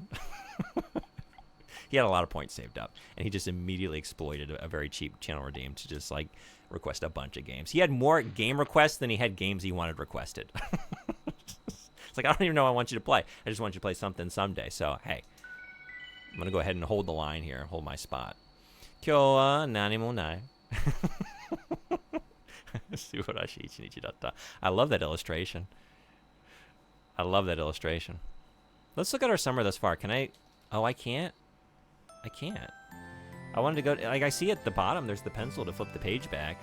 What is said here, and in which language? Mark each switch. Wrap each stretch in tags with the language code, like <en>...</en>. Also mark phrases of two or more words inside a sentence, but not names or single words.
<en>He had a lot of points saved up, and he just immediately exploited a very cheap channel redeem to just, like, request a bunch of games. He had more game requests than he had games he wanted requested. It's like, I don't even know what I want you to play. I just want you to play something someday. So, hey, I'm going to go ahead and hold the line here, hold my spot.</en> <ja>今日は何もない.</ja> <en>I love that illustration. I love that illustration. Let's look at our summer thus far. Can I? Oh, I can't. I can't. I wanted to go. Like, I see at the bottom, there's the pencil to flip the page back.</en>